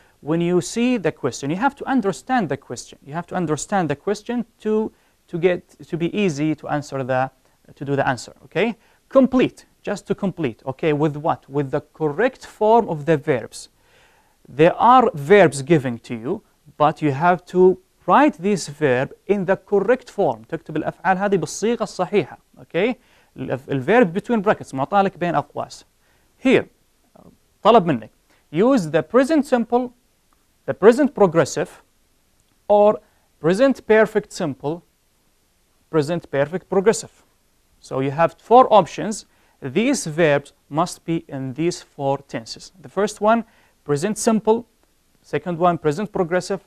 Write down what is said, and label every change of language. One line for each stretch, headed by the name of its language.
English: When you see the question, you have to understand the question. You have to understand the question to be easy to answer to do the answer. Okay? Complete, just to complete. Okay, with what? With the correct form of the verbs. There are verbs given to you, but you have to write this verb in the correct form.
Arabic: تكتب الأفعال هذه بالصيغة الصحيحة.
English: Okay? الverb between brackets
Arabic: معطى لك بين أقواس. Here, طلب منك.
English: Use the present simple, the present progressive, or present perfect simple, present perfect progressive. So you have 4 options. These verbs must be in these 4 tenses. The first one, present simple. Second one, present progressive.